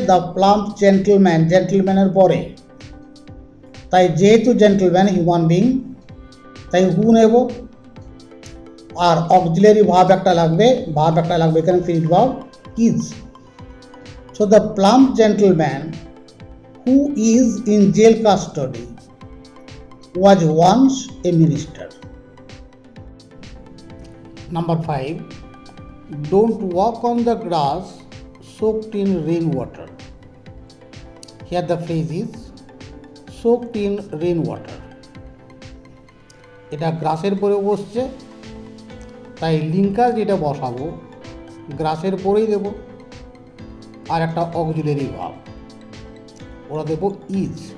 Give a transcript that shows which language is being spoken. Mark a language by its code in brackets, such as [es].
[en] the plump gentleman, [bn] জেন্টলম্যানের পরে। তাই যেহেতু জেন্টলম্যান হিউম্যান বিং তাই হু নেব, আর অক্সিলারি ভার্ব একটা লাগবে, এখানে finite verb is. [en] So the plump gentleman who is in jail custody was once a minister. Number 5, don't walk on the grass soaked in rainwater. Here the phrase is soaked in rain water. [bn] এটা গ্রাসের পরে বসছে, তাই linker যেটা বসাবো গ্রাসের পরেই দেব, আর একটা auxiliary verb ওরা দেব is.